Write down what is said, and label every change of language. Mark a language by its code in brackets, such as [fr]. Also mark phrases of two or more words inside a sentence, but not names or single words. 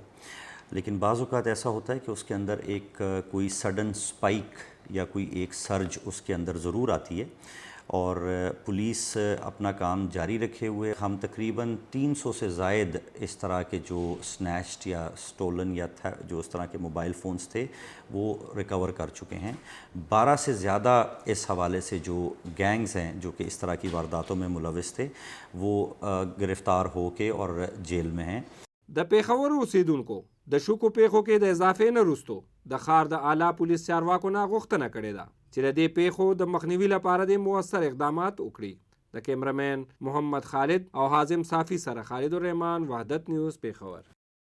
[ur] لیکن بعض اوقات ایسا ہوتا ہے کہ اس کے اندر ایک کوئی [en] sudden spike [ur] یا کوئی ایک سرج اس کے اندر ضرور آتی ہے اور پولیس اپنا کام جاری رکھے ہوئے ہم تقریباً 300 سے زائد اس طرح کے جو سنیچڈ یا سٹولن یا جو اس طرح کے [en] mobile phones [ur] تھے وہ ریکور کر چکے ہیں. 12 سے زیادہ اس حوالے سے جو گینگز ہیں جو کہ اس طرح کی وارداتوں میں ملوث تھے وہ گرفتار ہو کے اور جیل میں ہیں. [ps] د پیښور اوسیدونکو د شکو پیښو کې د اضافې نه وروستو د ښار د اعلی پولیس چارواکو نه غوښتنه کړې ده چې د دې پیښو د مخنیوي لپاره د مؤثر اقدامات وکړي. د کیمرمین محمد خالد او حازم صافي سره خالد الرحمن، وحدت نیوز، پیښور.